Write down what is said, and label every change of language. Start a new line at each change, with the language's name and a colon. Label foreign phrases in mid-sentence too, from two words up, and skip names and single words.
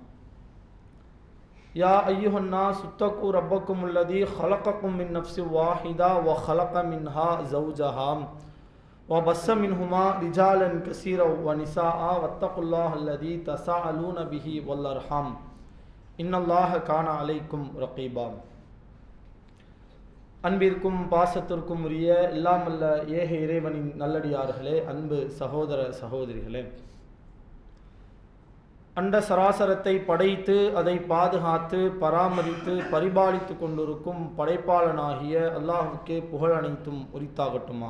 Arabic: يا أيها الناس اتقوا ربكم الذي خلقكم من نفس واحدة وخلق منها زوجها وبث منهما رجالا كثيرا ونساء واتقوا الله الذي تساءلون به والأرحام إن الله كان عليكم رقيبا.
Tamil: அன்பிற்கும் பாசத்திற்கும் உரிய எல்லாமல்ல ஏக இறைவனின் நல்லடியார்களே, அன்பு சகோதர சகோதரிகளே, அண்ட சராசரத்தை படைத்து அதை பாதுகாத்து பராமரித்து பரிபாலித்து கொண்டிருக்கும் படைப்பாளனாகிய அல்லாஹுக்கே புகழ் அனைத்தும் உரித்தாகட்டுமாக.